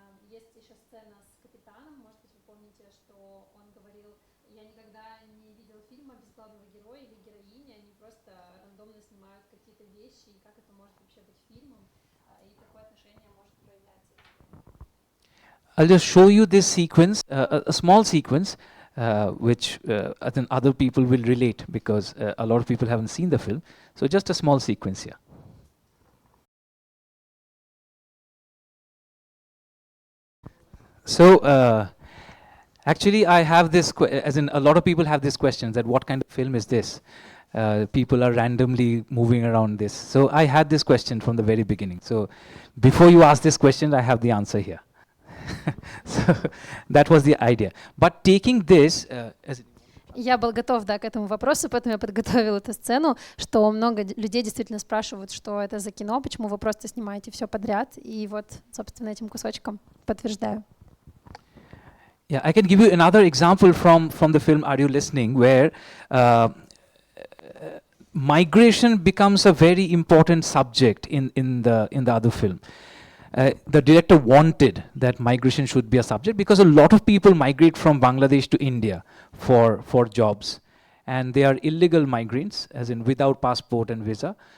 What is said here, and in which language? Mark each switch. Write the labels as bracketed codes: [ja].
[ru] Есть еще сцена с капитаном, может быть, вы помните, что он говорил: я никогда не видел фильма без главного героя или героини, они просто рандомно снимают какие-то вещи, и как это может вообще быть фильмом, и какое отношение может проявляться. [en] I'll just show you this sequence, a small sequence, which I think other people will relate, because a lot of people haven't seen the film. So just a small sequence here. So actually I have this, as in a lot of people have this question, that what kind of film is this? People are randomly moving around this. So I had this question from the very beginning. So before you ask this question, I have the answer here. So that was the idea. But taking this as [ru] Я был готов, да, к этому вопросу, поэтому я подготовила эту сцену, что много людей действительно спрашивают, что это за кино, почему вы просто снимаете все подряд, и вот, собственно, этим кусочком подтверждаю. [en] Yeah, I can give you another example from the film Are You Listening, where migration becomes a very important subject in the other film. The director wanted that migration should be a subject because a lot of people migrate from Bangladesh to India for jobs, and they are illegal migrants, as in without passport and visa,